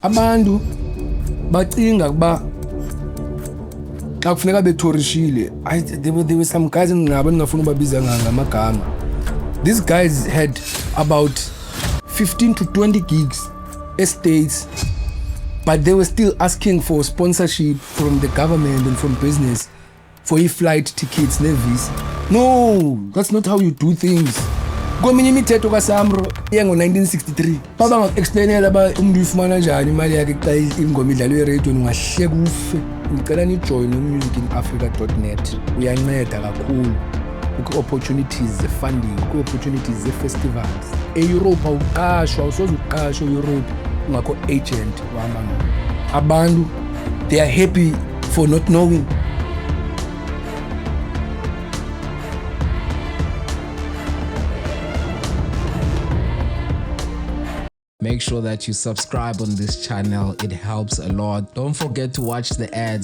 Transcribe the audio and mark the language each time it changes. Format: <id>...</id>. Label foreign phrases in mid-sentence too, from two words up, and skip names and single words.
<xh>Abantu bacinga kuba xa kufuneka bethorishile,</xh> <en>there were some guys</en> <xh>ngabo ningafuna ubabiza ngamagama.</xh> <en>These guys had about 15 to 20 gigs estates, but they were still asking for sponsorship from the government and from business for flight tickets ne-visa. No, that's not how you do things.</en> <xh>Kweminye imithetho kaSAMRO yango-1963 baba ngaku-explainela ba umuntu uyifumana njani imali yakhe xa ingoma idlala eradio ungahleka ufe. Ngicela nijoyine musicinafrica.net, uyanceda kakhulu. Kwi-opportunities ze-funding, kwi-opportunities ze-festivals. E-Europe awuqashwa, awusoze uqashwe e-Europe ungakho agent wahamba ngayo. Abantu,</xh> <en>they are happy for not knowing. Make sure that you subscribe on this channel. It helps a lot. Don't forget to watch the ads.</en>